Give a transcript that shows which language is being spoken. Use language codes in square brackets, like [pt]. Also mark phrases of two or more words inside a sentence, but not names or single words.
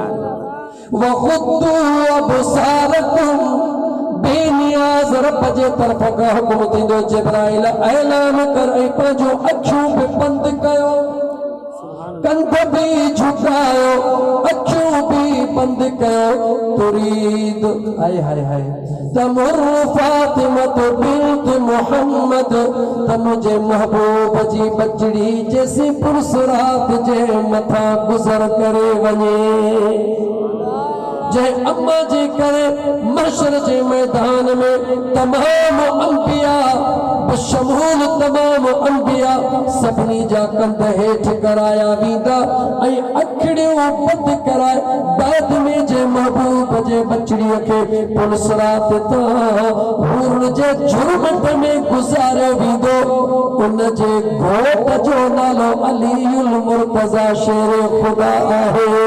[ar] وغضوا أبصاركم, [sd] बेनियाज़ रब जे तरफ़ खां हुकुम थींदो जिब्राइल ऐलान कर ऐं पंहिंजूं अखियूं बि बंदि कयो, कंध भी झुकायो, अखियूं भी बंद कयो। तुरीद हाय हाय हाय तमुर फातिमा बिन्त मोहम्मद, त मुंहिंजे महबूब जी बचड़ी जैसी पुरसरात जे मथा गुज़र करे वञे। जंहिं अम्मा जे करे महशर जे मैदान में तमाम अंबिया बशमूल तमाम अंबिया सभिनी जा कंध हेठ कराया वींदा ऐं अखड़ियूं बंदि कराए बाद में जे महबूब जे बचड़ीअ खे पुलसरात तां हुर जे झुरमट में गुज़ारियो वींदो उन जे घोट जो नालो अलीउल मुर्तज़ा शेर खुदा आहे।